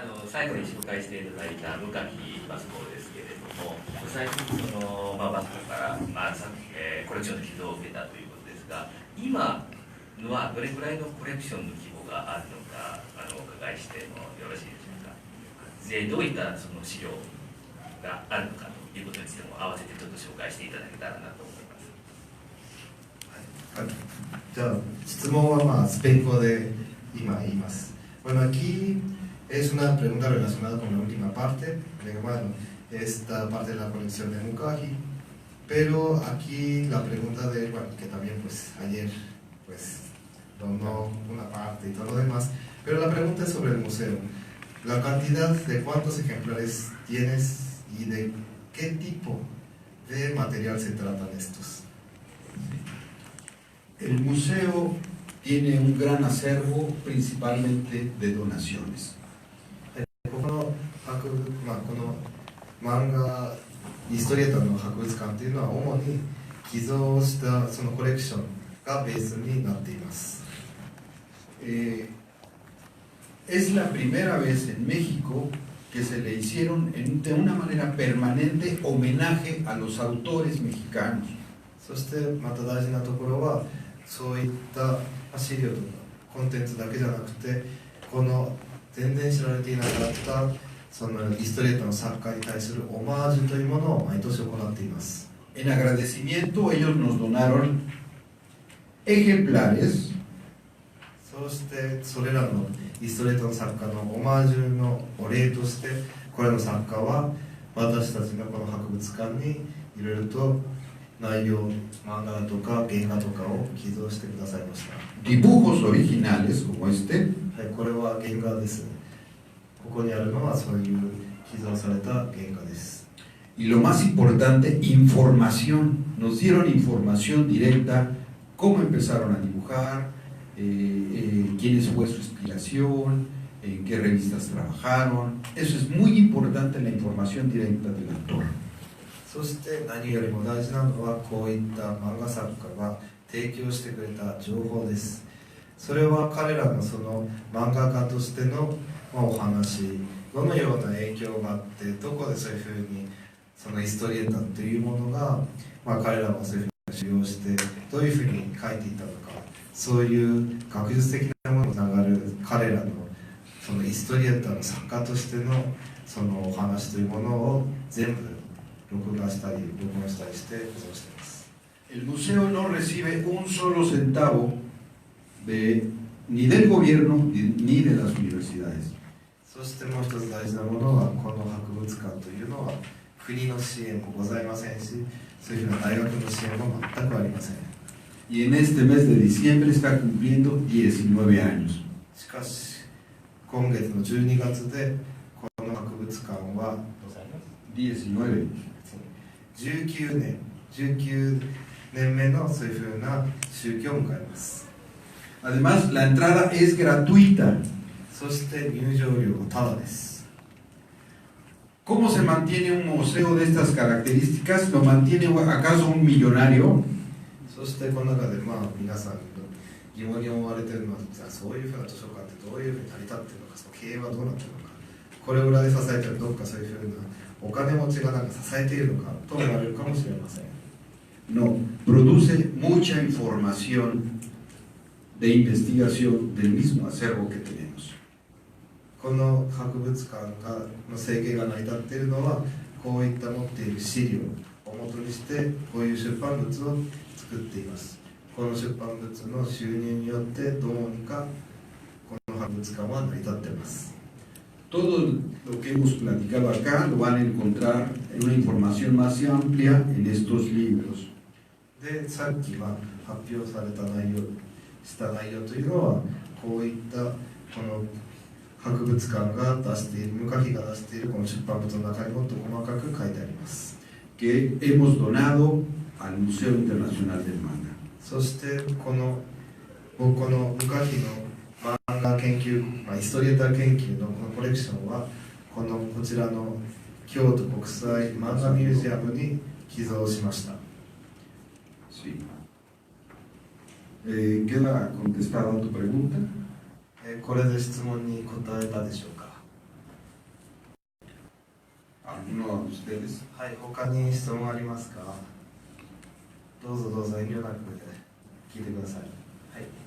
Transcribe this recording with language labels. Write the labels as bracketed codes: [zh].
[ja] 最後に紹介していただいた向垣バスコですけれども、最近バスコから、コレクションの寄贈を受けたということですが、今のはどれくらいのコレクションの規模があるのかお伺いしてもよろしいでしょうか。でどういったその資料があるのかということについても合わせてちょっと紹介していただけたらなと思います。はい、じゃあ質問はスペイン語で今言います。 [es] Bueno, aquí es una pregunta relacionada con la última parte, esta parte de la colección de Mukagi, pero aquí la pregunta de, que también ayer donó una parte y todo lo demás, pero la pregunta es sobre el museo. La cantidad de cuántos ejemplares tienes y de qué tipo de material se tratan estos. El museo tiene un gran acervo principalmente de donaciones. [ja] この漫画ヒストリエータの博物館というのは主に寄贈したそのコレクションがベースになっています。 [es] es la primera vez en México que se le hicieron de una manera permanente homenaje a los autores mexicanos. [ja] そしてまた大事なところは、そういった資料とかコンテンツだけじゃなくて、この全然知られていなかったそのイストレートの作家に対するオマージュというものを毎年行っています。 [es] En agradecimiento, ellos nos donaron ejemplares [ja] そしてそれらのイストレートの作家のオマージュのお礼として、これの作家は私たちのこの博物館にいろいろと内容、漫画とか原画とかを寄贈してくださいました。 [es] dibujos originales como este, [ja] はい、これは原画です。ここにあるのはそういう寄贈された原画です。 [es] y lo más importante, información. Nos dieron información directa, cómo empezaron a dibujar, quién fue su inspiración, en qué revistas trabajaron. Eso es muy importante, la información directa del autor. [ja] そして何よりも大事なのは、こういった漫画作家が提供してくれた情報です。それは彼らのその漫画家としてのお話、どのような影響があって、どこでそういうふうにそのイストリエータというものが、彼らはそういうふうに使用してどういうふうに書いていたのか、そういう学術的なものにつながる彼らのそのイストリエータの作家としてのそのお話というものを全部録画したり録音したりして保存しています。 [es] El museo no recibe un solo centavo ni del gobierno ni de las universidades. [ja] そしてもう一つ大事なものは、この博物館というのは国の支援もございませんし、そういうふうな大学の支援も全くありません。 [es] Y en este mes de diciembre está cumpliendo 19 años. [ja] しかし今月の12月でこの博物館は 19. 19年目のそういうふうな周期を迎えます。 [es] Además, la entrada es gratuita. [ja] そして入場料はタダです。 [es] ¿Cómo se mantiene un museo de estas características? ¿Lo mantiene acaso un millonario? [ja] そしてこの中で皆さん疑問に思われているのは、そういうふうな図書館ってどういうふうに成り立っているのか、その経営はどうなっているのか、これを裏で支えているどっかそういうふうなお金持ちがなんか支えているのかと思われるかもしれません。 [es] No, produce mucha información de investigación del mismo acervo que tenemos. [ja] この博物館の生計が成り立っているのは、こういった持っている資料を元にしてこういう出版物を作っています。この出版物の収入によってどうにかこの博物館は成り立っています。 [es] Todo lo que hemos platicado acá lo van a encontrar en una información más amplia en estos libros. [ja] で、さっき発表された内容というのは、こういったこの博物館が出している、無価費が出しているこの出版物の中にもっと細かく書いてあります。 [es] Que hemos donado al Museo Internacional del Manga. [ja] そしてこの無価費の漫画研究、イストリエーター研究のこのコレクションは、こちらの京都国際漫画ミュージアムに寄贈しました。 [es] Sí. ¿Queda contestada tu pregunta? [ja] これで質問に答えたでしょうか。 [es] ¿Alguno de ustedes? [ja] はい、他に質問ありますか。どうぞどうぞ遠慮なく聞いてください。はい。